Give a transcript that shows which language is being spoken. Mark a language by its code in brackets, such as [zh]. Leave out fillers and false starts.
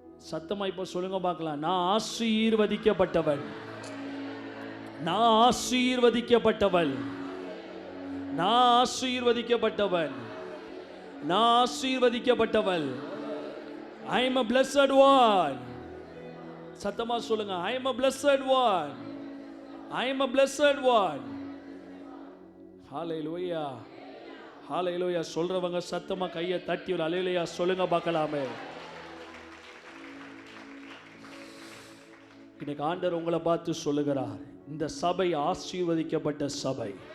[ta] சத்தமா இப்போ சொல்லுங்க பார்க்கலாம், நான் ஆசீர்வதிக்கப்பட்டவன், நான் ஆசீர்வதிக்கப்பட்டவன், நான் ஆசீர்வதிக்கப்பட்டவன், நான் ஆசீர்வதிக்கப்பட்டவன். [en] I am a blessed one. [ta] சத்தமா சொல்லுங்க, [en] I am a blessed one, I am a blessed one. [ta] ஹalleluya, ஹalleluya. சொல்றவங்க சத்தமா கையை தட்டி ஒரு ஹalleluya சொல்லுங்க பார்க்கலாமே. இன்னைக்கு ஆண்டவர் உங்களை பார்த்து சொல்லுகிறார், இந்த சபை ஆசீர்வதிக்கப்பட்ட சபை.